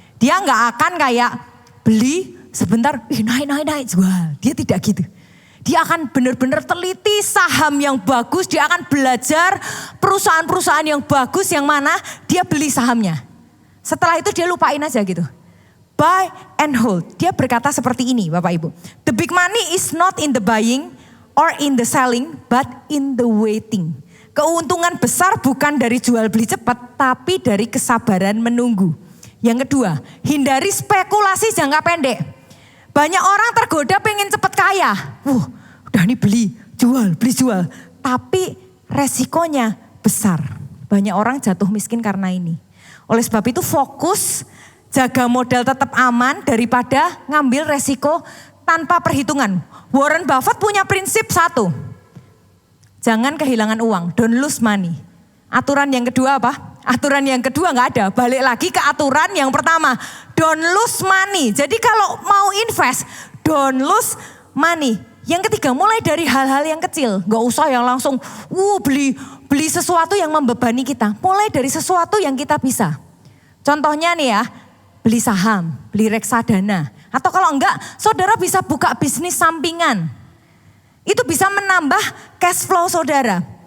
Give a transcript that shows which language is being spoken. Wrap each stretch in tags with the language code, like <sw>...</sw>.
<id>Dia nggak akan kayak beli sebentar, naik jual. Dia tidak gitu. Dia akan benar-benar teliti saham yang bagus, dia akan belajar perusahaan-perusahaan yang bagus yang mana dia beli sahamnya. Setelah itu dia lupain aja gitu.</id> <en>Buy and hold.</en> <id>Dia berkata seperti ini Bapak Ibu.</id> <en>The big money is not in the buying or in the selling but in the waiting.</en> <id>Keuntungan besar bukan dari jual beli cepat tapi dari kesabaran menunggu. Yang kedua, hindari spekulasi jangka pendek. Banyak orang tergoda pengen cepat kaya. Udah nih beli jual. Tapi resikonya besar. Banyak orang jatuh miskin karena ini. Oleh sebab itu fokus jaga modal tetap aman daripada ngambil resiko tanpa perhitungan. Warren Buffett punya prinsip satu. Jangan kehilangan uang,</id> <en>don't lose money.</en> <id>Aturan yang kedua apa? Aturan yang kedua nggak ada, balik lagi ke aturan yang pertama.</id> <en>Don't lose money.</en> <id>Jadi kalau mau invest,</id> <en>don't lose money.</en> <id>Yang ketiga, mulai dari hal-hal yang kecil. Nggak usah yang langsung beli sesuatu yang membebani kita. Mulai dari sesuatu yang kita bisa. Contohnya nih ya, beli saham, beli reksadana. Atau kalau enggak, saudara bisa buka bisnis sampingan. Itu bisa menambah cash flow saudara.</id>